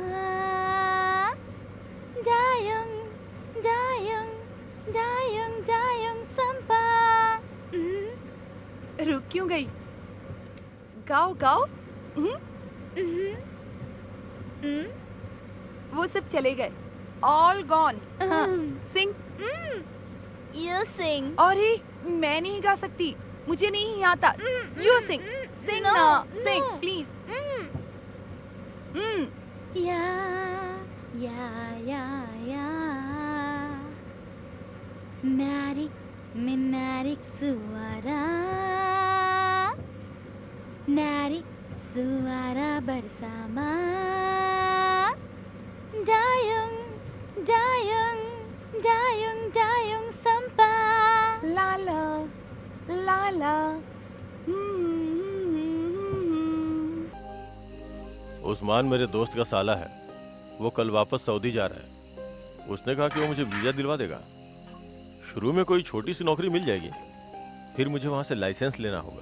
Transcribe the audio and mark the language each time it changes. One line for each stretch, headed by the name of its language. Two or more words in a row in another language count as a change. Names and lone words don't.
Indonesian: Dayung, dayung, dayung, dayung sampah.
Hindi: रुक क्यों गई? गाओ गाओ। वो सब चले गए,
English: all gone.
Hindi: हाँ, सिंग।
English: You sing.
Hindi: अरे मैं नहीं गा सकती, मुझे नहीं आता।
English: You sing, sing
Hindi: ना,
English: sing please.
Indonesian: या या Narik menarik suara, narik suara bersama. Dayung, dayung, dayung, dayung sampah. लाला लाला।
Hindi: उस्मान मेरे दोस्त का साला है, वो कल वापस सऊदी जा रहा है। उसने कहा कि वो मुझे वीजा दिलवा देगा। शुरू में कोई छोटी सी नौकरी मिल जाएगी, फिर मुझे वहां से लाइसेंस लेना होगा।